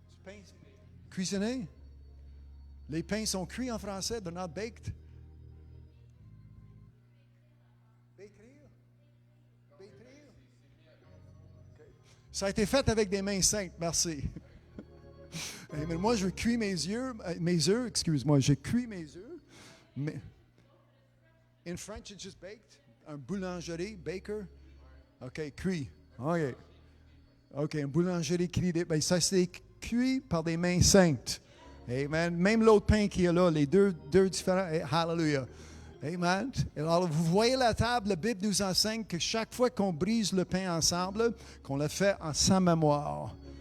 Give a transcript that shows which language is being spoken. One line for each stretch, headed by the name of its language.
French: Du pain cuisiné? Les pains sont cuits en français,
English: they're not baked.
French: Bétrir? Bétrir? Okay. Ça a été fait avec des mains saintes, merci. Mais moi, je cuis mes œufs, excuse-moi, je cuis mes œufs. Mais
English: in French, it's just baked.
French: Un boulangerie, baker. OK, cuit. OK. OK, une boulangerie cuit. Ben, ça, c'est cuit par des mains saintes. Amen. Même l'autre pain qui est là, les deux différents. Hallelujah. Amen. Alors, vous voyez la table, la Bible nous enseigne que chaque fois qu'on brise le pain ensemble, qu'on le fait en sa mémoire.